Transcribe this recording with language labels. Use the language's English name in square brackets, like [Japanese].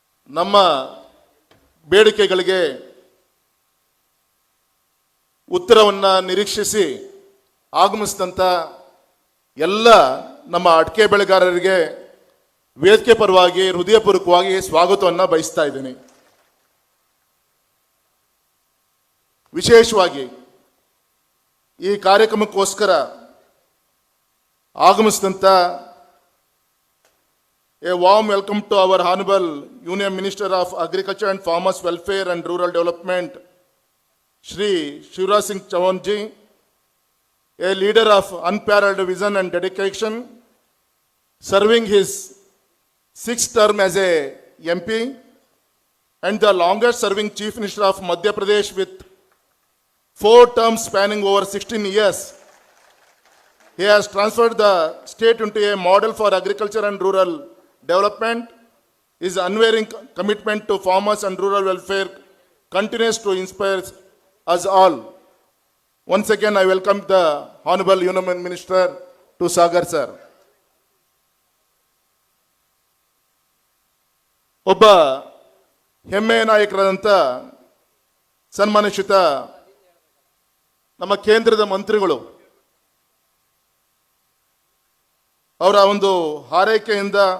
[Kannada] ನಮ್ಮ ಬೇಡಿಕೆಗಳಿಗೆ ಉತ್ತರವನ್ನು ನಿರೀಕ್ಷಿಸಿ ಆಗಮಿಸಿದಂಥ ಎಲ್ಲ ನಮ್ಮ ಅಡಿಕೆ ಬೆಳೆಗಾರರಿಗೆ ವೇದಿಕೆ ಪರವಾಗಿ ಹೃದಯಪೂರ್ವಕವಾಗಿ ಸ್ವಾಗತವನ್ನು ಬಯಸ್ತಾ ಇದ್ದೀನಿ. ವಿಶೇಷವಾಗಿ ಈ ಕಾರ್ಯಕ್ರಮಕ್ಕೋಸ್ಕರ ಆಗಮಿಸಿದಂಥ [English] A warm welcome to our honourable union minister of agriculture and farmers welfare and rural development Shri Shivraj Singh Chauhan ji, a leader of unparalleled vision and dedication, serving his 6th term as a MP and the longest serving Chief Minister of Madhya Pradesh with 4 terms spanning over 16 years. He has transferred the state into a model for agriculture and rural development. His unwavering commitment to farmers and rural welfare continues to inspire us all. Once again, I welcome the Honorable Union Minister to Sagar sir. [Kannada] ಒಬ್ಬ ಹೆಮ್ಮೆಯ ನಾಯಕರಾದಂಥ ಸನ್ಮಾನಿತ ನಮ್ಮ ಕೇಂದ್ರದ ಮಂತ್ರಿಗಳು ಅವರ ಒಂದು ಹಾರೈಕೆಯಿಂದ